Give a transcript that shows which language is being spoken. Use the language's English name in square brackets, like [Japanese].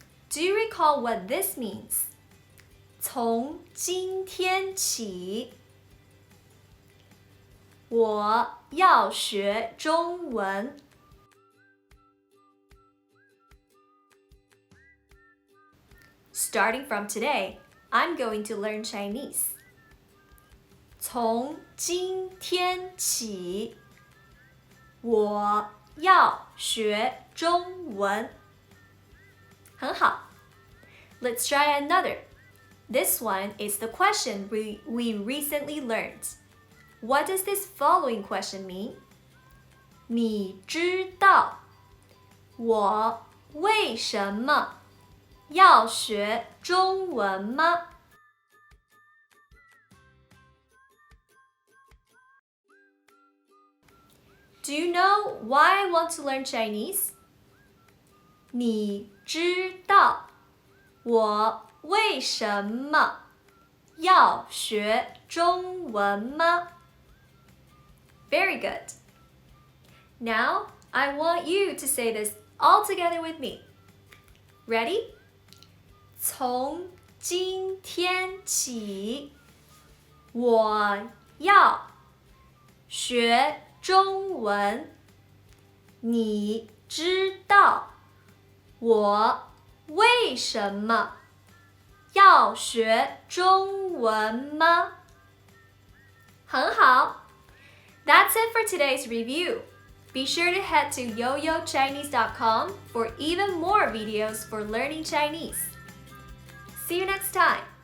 [English] Do you recall what this means? [Chinese] 从今天起我要学中文 [English] Starting from today, I'm going to learn Chinese. [Chinese] 从今天起我要学中文很好 [English] Let's try another. This one is the question we recently learned. What does this following question mean? [Chinese] 你知道我为什么要学中文吗 [English] Do you know why I want to learn Chinese? [Chinese] 你知道我为什么要学中文吗 [English] Very good. Now, I want you to say this all together with me. Ready? [Chinese] 从今天起，我要学中文，你知道我为什么要学中文吗？很好。 [English] That's it for today's review. Be sure to head to yoyochinese.com for even more videos for learning Chinese. See you next time.